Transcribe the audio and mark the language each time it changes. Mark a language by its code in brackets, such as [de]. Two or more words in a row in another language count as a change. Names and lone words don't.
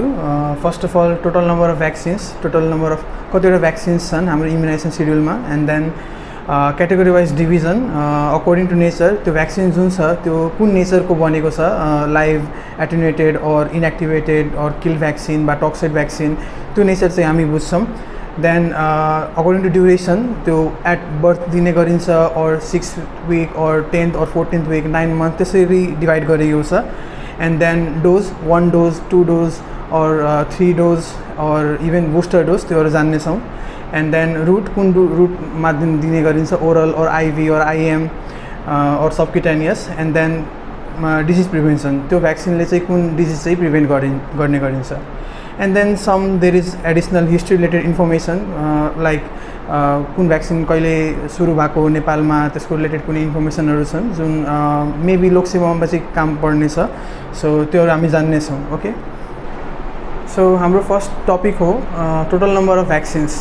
[en] first of all total number of vaccines, total number of [ne] कतिवटा भ्याक्सिन्स छन् हाम्रो इम्युनाइजेसन शेड्युलमा, [en] and then category wise division according to nature. [ne] त्यो भ्याक्सिन जुन छ त्यो कुन नेचरको बनेको छ, [en] live attenuated or inactivated or kill vaccine [ne] वा [en] toxoid vaccine, [ne] त्यो नेचर चाहिँ हामी बुझ्छौँ। [en] then according to duration [ne] त्यो [en] at birth [ne] दिने गरिन्छ और 6 वीक और 10th और 14th वीक 9 month त्यसरी डिभाइड गरिएको छ। [en] and then dose 1 dose 2 dose or 3 dose or even booster dose [ne] त्योहरू जान्नेछौँ। [en] and then route [ne] कुन रुटमा दिने गरिन्छ, [en] oral or IV or IM or subcutaneous. and then disease prevention, [ne] त्यो भ्याक्सिनले चाहिँ कुन डिजिज चाहिँ प्रिभेन्ट गर्ने गरिन्छ। [en] and then some there is additional history related information like [ne] कुन भ्याक्सिन कहिले सुरु भएको नेपालमा, त्यसको रिलेटेड कुनै इन्फर्मेसनहरू छन् जुन मेबी लोकसेवामा चाहिँ काम पर्नेछ। सो त्योहरू हामी जान्नेछौँ। [en] okay, so [ne] हाम्रो [en] first topic [ne] हो [en] total number of vaccines.